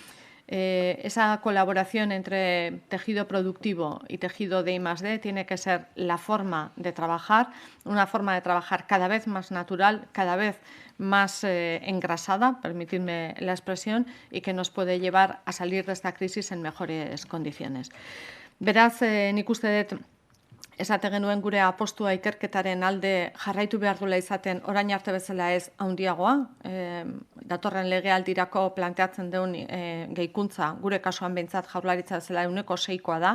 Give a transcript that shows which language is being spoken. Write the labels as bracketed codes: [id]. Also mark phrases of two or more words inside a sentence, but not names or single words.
[es] Esa colaboración entre tejido productivo y tejido de I+D tiene que ser la forma de trabajar, una forma de trabajar cada vez más natural, cada vez más engrasada, permitidme la expresión, y que nos puede llevar a salir de esta crisis en mejores condiciones. [eu] Beraz, nik uste dut esate genuen gure apostua ikerketaren alde jarraitu behar duela izaten orain arte bezala ez handiagoa. Datorren legealdirako planteatzen duen gehikuntza gure kasuan behintzat Jaurlaritza bezala 6%koa da.